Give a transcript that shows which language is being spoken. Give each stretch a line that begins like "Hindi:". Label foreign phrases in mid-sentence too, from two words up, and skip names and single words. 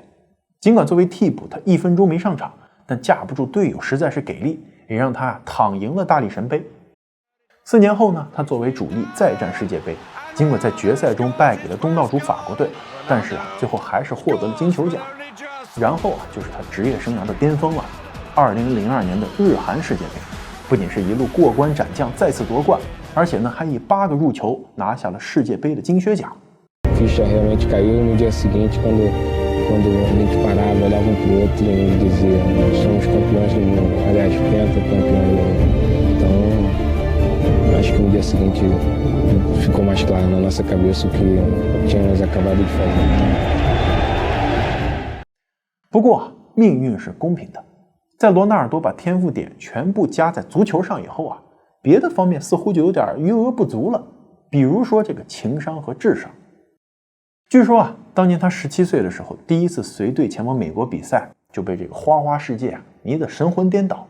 Chinese: 尽管作为替补他1分钟没上场，但架不住队友实在是给力，也让他躺赢了大力神杯。4年后呢，他作为主力再战世界杯，尽管在决赛中败给了东道主法国队，但是最后还是获得了金球奖。然后就是他职业生涯的巅峰了，2002年的日韩世界杯，不仅是一路过关斩将再次夺冠，而且呢还以8个入球拿下了世界杯的金靴奖。
Portuguese: ficha realmente caiu no dia seguinte quando a gente parava, olhava pro outro e dizia somos campeões do mundo, aliás, pentacampeões do mundo. Então, acho que no dia seguinte ficou mais claro na nossa cabeça o que tínhamos acabado de fazer.
Chinese: 不过命运是公平的，在罗纳尔多把天赋点全部加在足球上以后啊，别的方面似乎就有点余额不足了，比如说这个情商和智商。据说啊，当年他17岁的时候，第一次随队前往美国比赛，就被这个花花世界迷得神魂颠倒。